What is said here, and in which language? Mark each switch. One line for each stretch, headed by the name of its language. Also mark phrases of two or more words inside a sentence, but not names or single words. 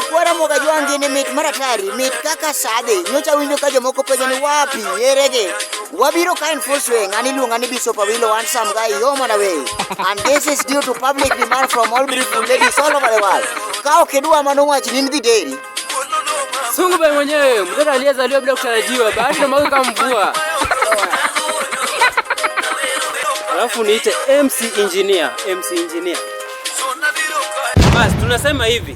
Luo (Kenya and Tanzania): Kata moga juangi ni mit maratari, mit kaka sade. Nyocha winjo ka jomoko penjo
Swahili: ni wapi,
Luo (Kenya and Tanzania): yerege. Wabiro ka
English: in full swing,
Luo (Kenya and Tanzania): aniluonga ni Bishop Awilo
English: and some guy home and away. And this is due to public demand from all beautiful ladies all over the world.
Luo (Kenya and Tanzania): Ka ukidua manung'achi ni dhideri.
Swahili: Sungu bai mwenyewe, mtoto aliyezaliwa bila kutarajiwa, baada ya mwaka kama mvua. Alafu niite MC Injinia. Bas, tunasema hivi.